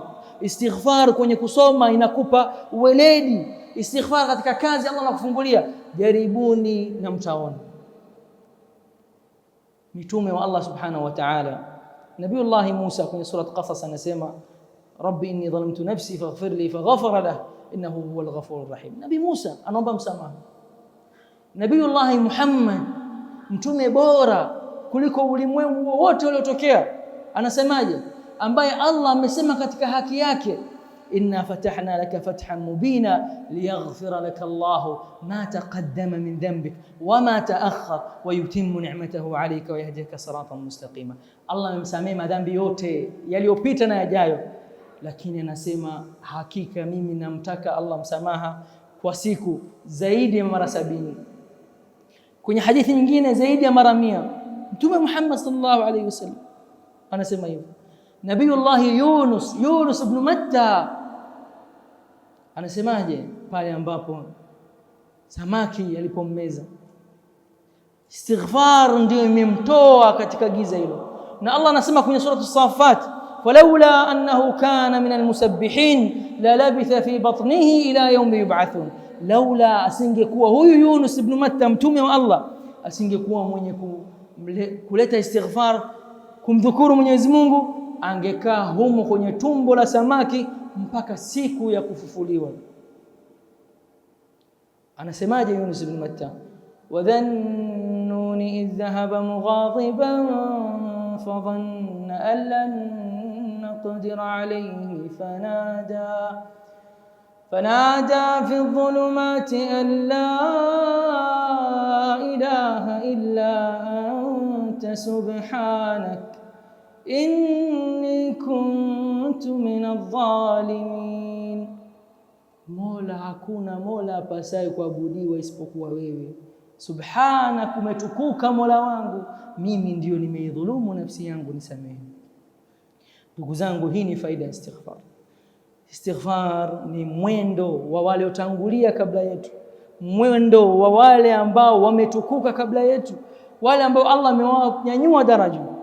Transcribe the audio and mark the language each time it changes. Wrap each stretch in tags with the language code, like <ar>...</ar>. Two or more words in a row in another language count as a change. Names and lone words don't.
<sw>Istighfar kwenye kusoma inakupa uweledi. Istighfar katika kazi Allah anakufungulia. Jaribuni na mtaona. Mitume wa Allah</sw> <ar>سبحانه وتعالى</ar> <sw>Nabiullahi Musa kwenye sura Qasas anasema</sw> <ar>رب إني ظلمت نفسي فاغفر لي فغفر له إنه هو الغفور الرحيم.</ar> <sw>Nabii Musa anaomba msamaha. Nabiullahi Muhammad mtume bora kuliko ulimwengu wote uliotokea anasemaje, ambaye Allah amesema katika haki yake</sw> <ar>إنا فتحنا لك فتحا مبينا ليغفر لك الله ما تقدم من ذنبك وما تأخر ويتم نعمته عليك ويهديك صراطا مستقيما.</ar> <sw>Allah amemsamehe madhambi yote yaliyopita na yajayo, lakini anasema hakika mimi namtaka Allah msamaha kwa siku zaidi ya mara 70, kwenye hadithi nyingine zaidi ya mara 100. Mtume Muhammad</sw> <ar>صلى الله عليه وسلم</ar> <sw>anasema hivyo. Nabiullahi Yunus ibn Matta anasemaje pale ambapo samaki alipommeza, istighfar ndio imemtoa katika giza hilo. Na Allah anasema kwenye sura As-Saffat</sw> <ar>فلولا أنه كان من المسبحين للبث في بطنه إلى يوم يبعثون,</ar> <sw>laula asingekuwa huyu Yunus ibn Matta mtume wa Allah asingekuwa mwenye kuleta istighfar kumdhukuru Mwenyezi Mungu, angekaa humo kwenye tumbo la samaki mpaka siku ya kufufuliwa.</sw> <ar>Anasemaje Yunus ibn Matta, وذا النون إذ ذهب مغاضبا فظن أن لن نقدر عليه فنادى في الظلمات أن لا إله إلا أنت سبحانك إني كنت من الظالمين.</ar> <sw>Mola, hakuna mola apasaye kuabudiwa isipokuwa wewe. Subhanak, umetukuka Mola wangu, mimi ndio nimeidhulumu nafsi yangu, nisamehe. Ndugu zangu, hii ni faida ya istighfar. Istighfar ni mwendo wa wale waliotangulia kabla yetu, mwendo wa wale ambao wametukuka kabla yetu, wale ambao Allah amewanyanyua daraja.</sw>